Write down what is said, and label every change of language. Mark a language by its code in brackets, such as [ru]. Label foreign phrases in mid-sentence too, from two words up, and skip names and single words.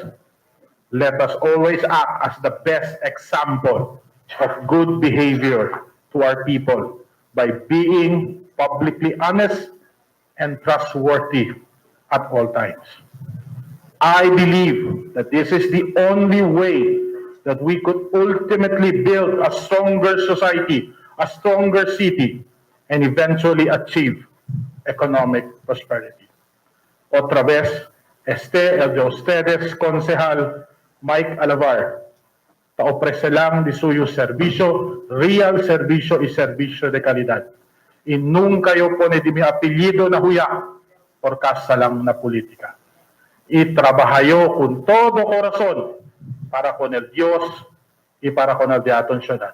[en] Let us always act as the best example of good behavior to our people by being publicly honest and trustworthy at all times. I believe that this is the only way that we could ultimately build a stronger society, a stronger city, and eventually achieve economic prosperity. [cbk] Otra vez, el de ustedes, concejal Mike Alavar, ta-ofrece lang di suyo serbisyo, real serbisyo y serbisyo de calidad. Y nunca yo pone di mi apelyido na huya por kasa lang na politika. Y trabajayo con todo corazón para con el Dios y para con el de aton ciudad.